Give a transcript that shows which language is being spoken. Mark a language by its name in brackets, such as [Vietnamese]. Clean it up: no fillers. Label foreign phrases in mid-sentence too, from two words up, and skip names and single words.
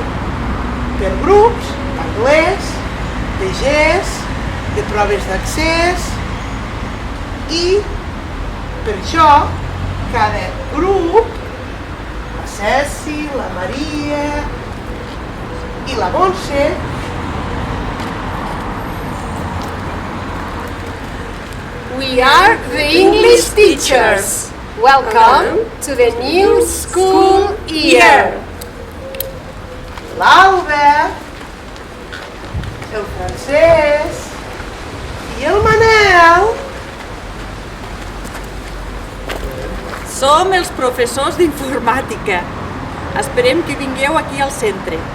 [Catalan] Per grups, d'anglès, de GES, de proves d'accés, i per això cada grup, la Ceci, la Maria i la Montse, [English] We are the English teachers. Welcome to the new school year. [Catalan] l'Alba, el Francesc i el Manel Som els professors d'informàtica. Esperem que vingueu aquí al centre.